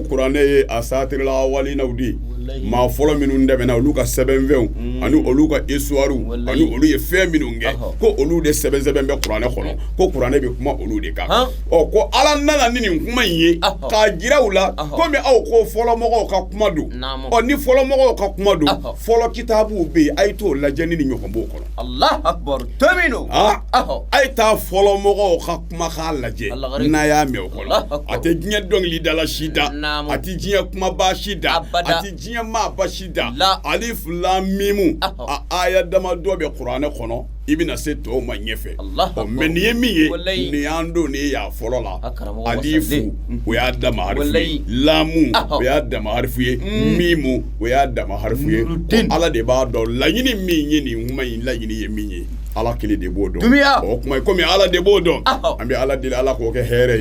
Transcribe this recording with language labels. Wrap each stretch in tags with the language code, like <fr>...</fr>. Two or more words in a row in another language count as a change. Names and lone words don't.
<bm>kuranɛ ye a satirila walinaw de maa fɔlɔ minnu dɛmɛna olu ka sɛbɛnfɛnw ani olu ka histoire ani olu ye fɛn minnu kɛ ko olu de sɛbɛn bɛ kuranɛ kɔnɔ ko kuranɛ bɛ kuma olu de kan ko ala nana ni nin kuma in ye k'a jira u la komi aw ko fɔlɔmɔgɔw ka kuma don ni fɔlɔmɔgɔw ka kuma don fɔlɔ kitabuw bɛ yen a ye t'o lajɛ ni nin ɲɔgɔn b'o kɔnɔ</bm> <ar>الله أكبر tomino</ar> <bm>a ye taa fɔlɔmɔgɔw ka kuma k'a lajɛ n'a y'a mɛn o kɔnɔ a tɛ diɲɛ dɔnkilidala si da a ti diɲɛ kumaba si da a ti diɲɛ maaba si da</bm> <ar>ألف لام ميم</ar> <bm>a aya dama dɔ bɛ kuranɛ kɔnɔ i bɛna se tɔw ma ɲɛfɛ mɛ nin ye min ye nin y'an don nin y'a fɔlɔ la alifu o y'a dama harifu ye lamu o y'a dama harifu ye mimu o y'a dama harifu ye ala de b'a dɔn laɲini min ye nin kuma in laɲini ye min ye ala kelen de b'o dɔn o kuma komi ala de b'o dɔn an bɛ ala deli ala k'o kɛ hɛrɛ ye</bm>